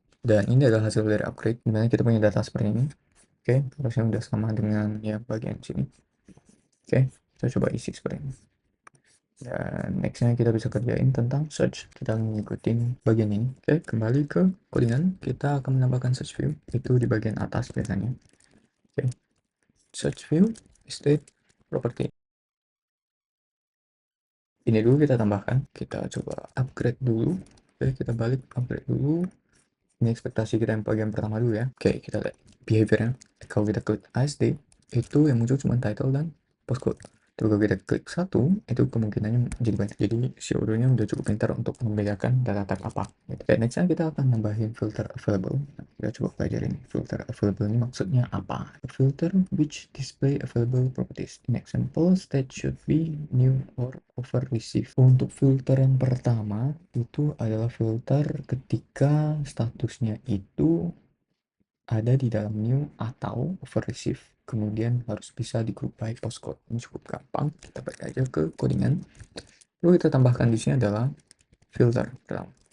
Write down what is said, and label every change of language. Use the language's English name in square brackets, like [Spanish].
[Indonesian] Dan ini adalah hasil dari upgrade, dimana kita punya data seperti ini. Oke, harusnya udah sama dengan ya bagian sini. Oke, kita coba isi seperti ini. Dan nextnya kita bisa kerjain tentang search. Kita ngikutin bagian ini. Oke, kembali ke codingan. Kita akan menambahkan search view. Itu di bagian atas biasanya. Oke, search view, state, property. Ini dulu kita tambahkan. Kita coba upgrade dulu. Oke, kita balik upgrade dulu. Ini ekspektasi kita yang bagian pertama dulu ya. Oke, kita lihat behaviornya. Kalau kita klik ASD, itu yang muncul cuma title dan postcode. Tuh, kalau kita klik satu, itu kemungkinannya jadi banyak. Jadi si Odoo-nya udah cukup pintar untuk membedakan data type apa. Gitu. Oke, next kita akan nambahin filter available. Nah, kita coba pelajarin filter available ini maksudnya apa. [English] A filter which display available properties. In example, state should be new or over received. [Indonesian] Untuk filter yang pertama, itu adalah filter ketika statusnya itu ada di dalam new atau over receive, kemudian harus bisa di group by postcode. Ini cukup gampang, kita balik aja ke codingan, lalu kita tambahkan di sini adalah filter dalam.